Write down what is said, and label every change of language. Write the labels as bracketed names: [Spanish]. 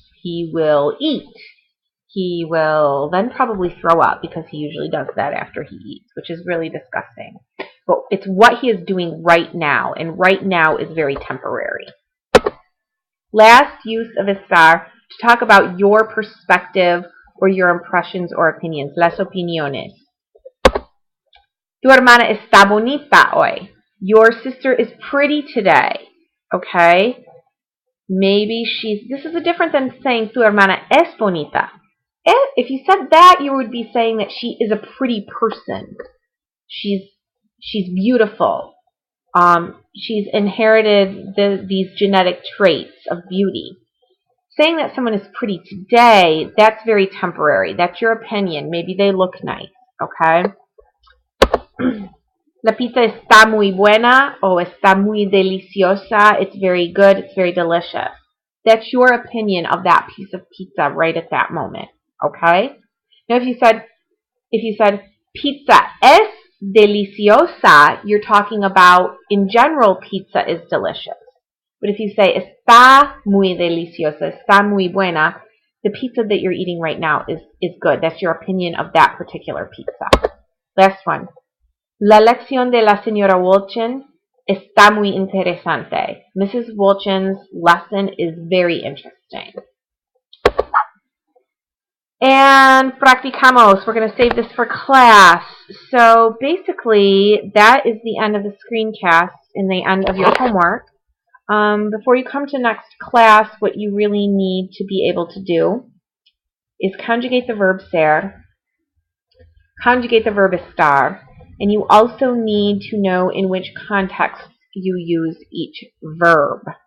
[English] He will eat. He will then probably throw up, because he usually does that after he eats, which is really disgusting. But it's what he is doing right now, and right now is very temporary. Last use of estar to talk about your perspective or your impressions or opinions. [Spanish] Las opiniones. Tu hermana está bonita hoy. [English] Your sister is pretty today. Okay? Maybe this is different than saying [Spanish] tu hermana es bonita. [English] If you said that, you would be saying that she is a pretty person. She's beautiful. She's inherited these genetic traits of beauty. Saying that someone is pretty today, that's very temporary. That's your opinion. Maybe they look nice. Okay? [Spanish] La pizza está muy buena, o está muy deliciosa. [English] It's very good. It's very delicious. That's your opinion of that piece of pizza right at that moment. Okay? Now, if you said [Spanish] pizza es deliciosa, [English] you're talking about, in general, pizza is delicious. But if you say [Spanish] está muy deliciosa, está muy buena, [English] the pizza that you're eating right now is good. That's your opinion of that particular pizza. Last one. [Spanish] La lección de la señora Wolchin está muy interesante. [English] Mrs. Wolchin's lesson is very interesting. And practicamos. We're going to save this for class. So basically, that is the end of the screencast and the end of your homework. Before you come to next class, what you really need to be able to do is conjugate the verb ser, conjugate the verb estar, and you also need to know in which context you use each verb.